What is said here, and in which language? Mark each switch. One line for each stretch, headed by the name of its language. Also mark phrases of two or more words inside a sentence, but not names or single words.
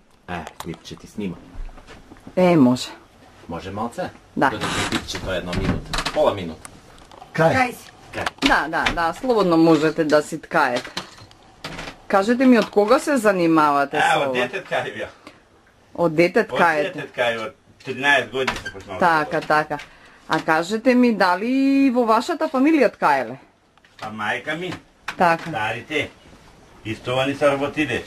Serbian: Klip će ti snima. Može. Može malce? Da. Bit će to 1 minuta, pola minuta. Kaj si?
Macedonian: Da, slobodno možete da si tkаете. Кажете ми, од кога се занимавате со ова? Од дете ткају ја. Од дете ткаете? Од дете ткају, од 13 години се почнал. Така. А кажете ми, дали во вашата фамилија ткаеле? Па мајка ми, Така. старите, исто они се работиле.